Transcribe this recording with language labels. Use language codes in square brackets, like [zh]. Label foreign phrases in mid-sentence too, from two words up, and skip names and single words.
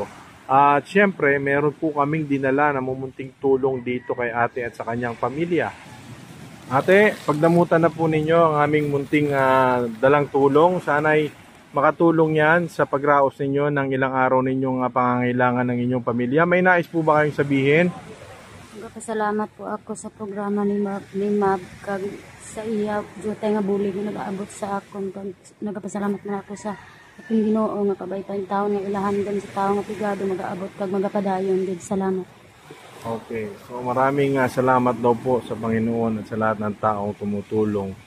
[tl] At syempre, meron po kaming dinala na mumunting tulong dito kay ate at sa kanyang pamilya. Ate, pagdamutan na po ninyo ang aming munting dalang tulong. Sana'y makatulong yan sa pagraos ninyo ng ilang araw ninyong pangangailangan ng inyong pamilya. May nais po ba kayong sabihin? [hil] Nagapasalamat po ako sa programa ni Mab kag sa iya jutay nga bulig nga nagaabot sa akon. Nagapasalamat na ako sa ating Ginoo nga kabaytan tawo nga ilahan din sa tawo nga pigado magaabot kag magapadayon gid. Salamat. Okay. [tl] So maraming salamat daw po sa Panginoon at sa lahat ng taong tumutulong